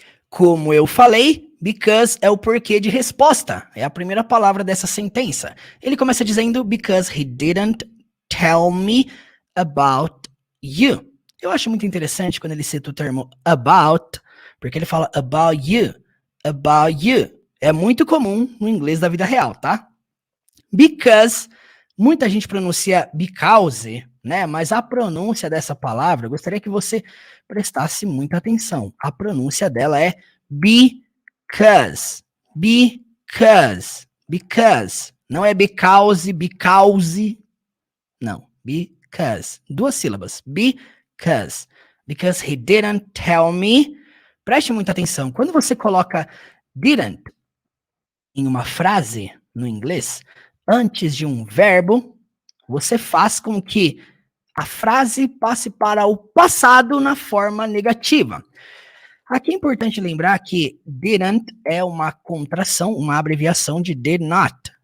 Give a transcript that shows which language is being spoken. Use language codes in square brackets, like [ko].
[pt] Como eu falei, because é o porquê de resposta. É a primeira palavra dessa sentença. Ele começa dizendo, [en] because he didn't tell me about you. [pt] Eu acho muito interessante quando ele cita o termo about, porque ele fala about you. About you. É muito comum no inglês da vida real, tá? Because, muita gente pronuncia because, né? Mas a pronúncia dessa palavra, eu gostaria que você prestasse muita atenção. A pronúncia dela é because. Because. Because. Não é because, because. Não. Because. Duas sílabas. [en] Because. Because he didn't tell me. [pt] Preste muita atenção. Quando você coloca didn't em uma frase no inglês, antes de um verbo, você faz com que a frase passe para o passado na forma negativa. Aqui é importante lembrar que didn't é uma contração, uma abreviação de did not.